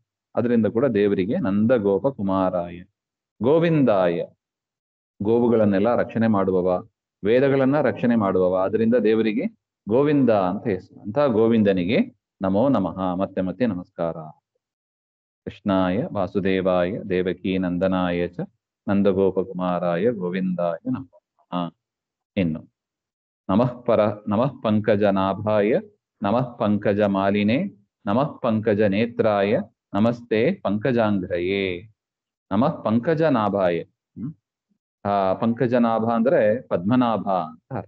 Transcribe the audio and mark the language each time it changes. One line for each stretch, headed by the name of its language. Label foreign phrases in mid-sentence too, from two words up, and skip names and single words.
Kannada: ಅದರಿಂದ ಕೂಡ ದೇವರಿಗೆ
Sanskrit: ನಂದಗೋಪ ಕುಮಾರಾಯ.
Kannada: ಗೋವಿಂದಾಯ, ಗೋವುಗಳನ್ನೆಲ್ಲ ರಕ್ಷಣೆ ಮಾಡುವವ, ವೇದಗಳನ್ನ ರಕ್ಷಣೆ ಮಾಡುವವ, ಅದರಿಂದ ದೇವರಿಗೆ ಗೋವಿಂದ ಅಂತ ಹೆಸರು. ಅಂತ ಗೋವಿಂದನಿಗೆ
Sanskrit: ನಮೋ ನಮಃ,
Kannada: ಮತ್ತೆ ಮತ್ತೆ ನಮಸ್ಕಾರ.
Sanskrit: ಕೃಷ್ಣಾಯ ವಾಸುದೇವಾಯ ದೇವಕೀ ನಂದನಾಯ ಚ ನಂದಗೋಪಕುಮಾರಾಯ ಗೋವಿಂದಾಯ ನಮೋ ನಮಃ. ಇನ್ನು ನಮಃ ಪಂಕಜನಾಭಾಯ ನಮಃ ಪಂಕಜ ಮಾಲಿನೇ ನಮಃ ಪಂಕಜ ನೇತ್ರಾಯ ನಮಸ್ತೆ ಪಂಕಜಾಂಘ್ರಯೇ. ನಮಃ ಪಂಕಜನಾಭಾಯ.
Kannada: ಪಂಕಜನಾಭ ಅಂದ್ರೆ ಪದ್ಮನಾಭ ಅಂತ ಅರ್ಥ.